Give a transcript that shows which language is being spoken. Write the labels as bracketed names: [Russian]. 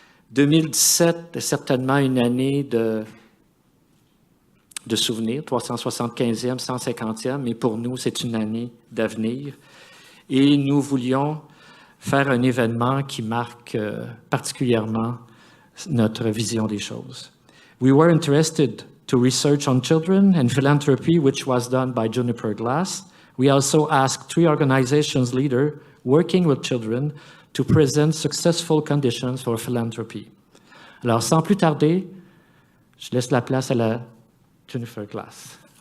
[French] 2017 est certainement une année de souvenirs, 375e, 150e, mais pour nous, c'est une année d'avenir. Et nous voulions faire un événement qui marque particulièrement notre vision des choses. [English] We were interested to research on children and philanthropy, which was done by Juniper Glass. We also asked 3 organizations leaders working with children to present successful conditions for philanthropy. [French] Alors, sans plus tarder, je laisse la place à la Juniper Glass.